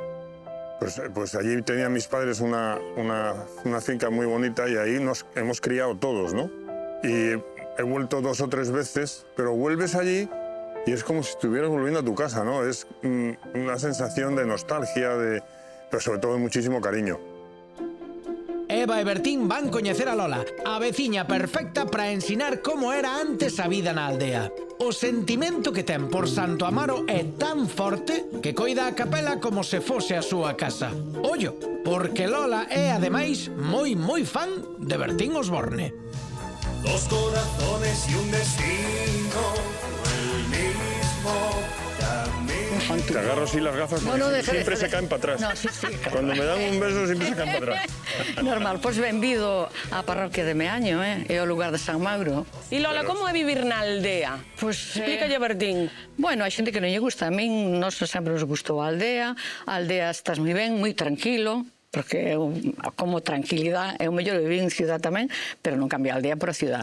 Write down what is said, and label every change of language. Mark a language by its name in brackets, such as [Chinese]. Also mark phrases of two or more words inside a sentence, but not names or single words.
[Spanish] Pues allí tenían mis padres una finca muy bonita y ahí nos hemos criado todos, ¿no? Y he vuelto 2 o 3 veces, pero vuelves allí y es como si estuvieras volviendo a tu casa, ¿no? Es una sensación de nostalgia, pero sobre todo de muchísimo cariño. [Galician] Eva e Bertín van coñecer a Lola, a veciña perfecta para ensinar como era antes a vida na aldea. O sentimento que ten por Santo Amaro é tan forte que coida a capela como se fose a súa casa. Ollo, porque Lola é, ademais, moi fan de Bertín Osborne. [Spanish] Dos corazones y un destino, el mismo camino. Te agarro así las gafas porque siempre se caen para atrás. No, sí. Cuando me dan un beso siempre se caen para atrás. [Galician] Normal, pois benvido á parroquia de Meaño, é o lugar de San Mauro. E Lola, como é vivir na aldea? Pois explícalle a Bertín. Bueno, hai xente que non lle gusta. A min, nos sempre nos gustou a aldea. A aldea estás moi ben, moi tranquilo, porque como tranquilidade é o mellor vivir en ciudad tamén, pero non cambia a aldea por a ciudad.